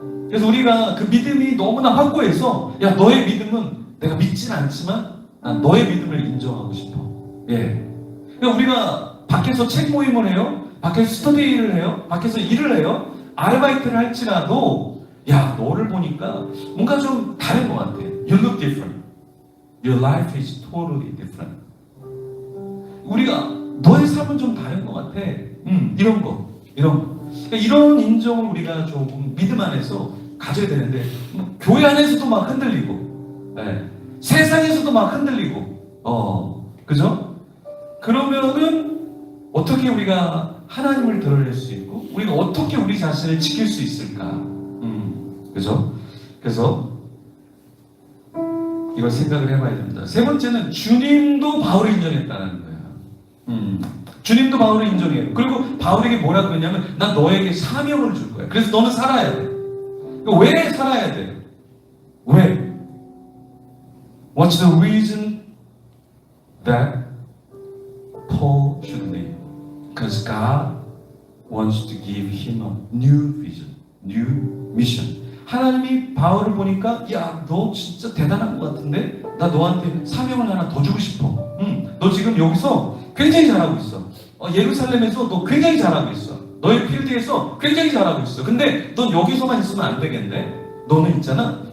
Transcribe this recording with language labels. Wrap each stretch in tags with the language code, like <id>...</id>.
<ko>그래서 우리가 그 믿음이 너무나 확고해서 야, 너의 믿음은 내가 믿진 않지만 난 너의 믿음을 인정하고 싶어. 예. 그러니까 우리가 밖에서 책 모임을 해요. 밖에서 스터디를 해요. 밖에서 일을 해요. 아르바이트를 할지라도 야, 너를 보니까 뭔가 좀 다른 것 같아.</ko> <en>You look different. Your life is totally different.</en> <ko>우리가 너의 삶은 좀 다른 것 같아. 이런 거. 그러니까 이런 인정을 우리가 조금 믿음 안에서 가져야 되는데 교회 안에서도 막 흔들리고 세상에서도 막 흔들리고 그죠? 그러면은 어떻게 우리가 하나님을 드러낼 수 있고 우리가 어떻게 우리 자신을 지킬 수 있을까? 그죠? 그래서 이걸 생각을 해봐야 됩니다. 세 번째는 주님도 바울을 인정했다는 거예요. 주님도 바울을 인정해요. 그리고 바울에게 뭐라고 그랬냐면 난 너에게 사명을 줄 거야. 그래서 너는 살아야 돼. 왜 살아야 돼? 왜?</ko> <en>What's the reason that Paul should live? Because God wants to give him a new vision, new mission.</en> <ko>하나님이 바울을 보니까 야, 너 진짜 대단한 것 같은데? 나 너한테 사명을 하나 더 주고 싶어. 너 지금 여기서 굉장히 잘하고 있어. 예루살렘에서 너 굉장히 잘하고 있어. 너의 필드에서 굉장히 잘하고 있어. 근데 넌 여기서만 있으면 안 되겠네. 너는 있잖아.</ko>